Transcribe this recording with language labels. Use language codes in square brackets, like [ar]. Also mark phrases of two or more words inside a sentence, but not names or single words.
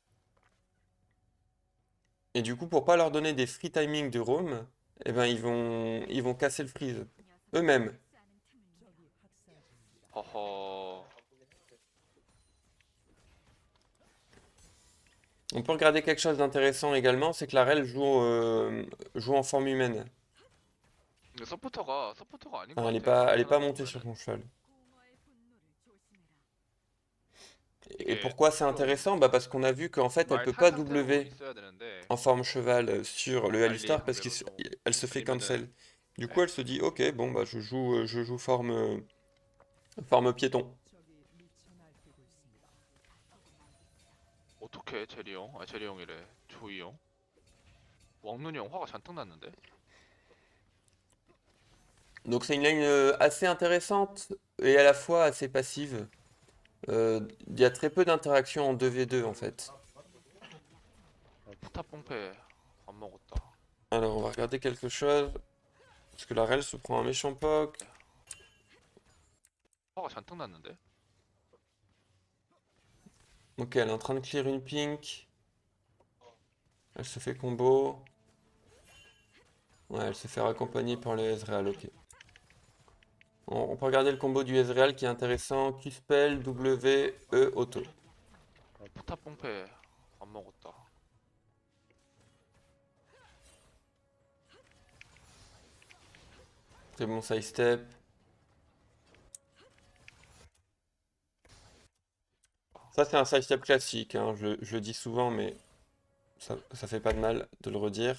[fr] Et du coup, pour pas leur donner des [en] free timing [fr] de roam, eh ben ils vont casser le freeze eux-mêmes. 허허. On peut regarder quelque chose d'intéressant également, c'est que la rel joue en forme humaine. [ko] 근데 서포터가 아닌 것 [fr] Enfin, [ko] 같아. [fr] elle est [ko] 하나 [fr] pas montée sur [ko] 보면은 [fr] son cheval. Et [ko] 이게 [fr] pourquoi c'est [ko] 좀 [fr] intéressant? Bah parce qu'on a vu qu'en fait, elle [ko] 말 [fr] peut [ko] 탄 [fr] pas [ko] 상태로 W 있어야 되는데 [fr] en forme cheval sur le [ko] 알리 [fr] Alistar parce [ko] 상대로 좀 [fr] elle se fait [ko] 아니면은 [fr] cancel. Du coup, [ko] 예. [fr] elle se dit, ok, bon bah je joue forme Forme piéton. [ko] 어떻게 제리 형? 아 제리 형이래. 조이 형. 왕눈이 형 화가 잔뜩 났는데? [fr] Donc c'est une lane assez intéressante et à la fois assez passive. Il y a très peu d'interactions en 2v2 en fait. [ko] 포탑 뽕패 안 먹었다. [fr] Alors on va regarder quelque chose. Parce que la Rel se prend un méchant poke. [ko] 화가 잔뜩 났는데? [fr] Ok, elle est en train de clear une pink. Elle se fait combo. Ouais, elle se fait raccompagner par le Ezreal, ok. On peut regarder le combo du Ezreal qui est intéressant. Q-spell, W, E, auto. [ko] 포탑 뽕패 안 먹었다. [fr] Très bon [en] side step. [fr] Ça c'est un [en] side step [fr] classique, hein. Je le dis souvent, mais ça fait pas de mal de le redire.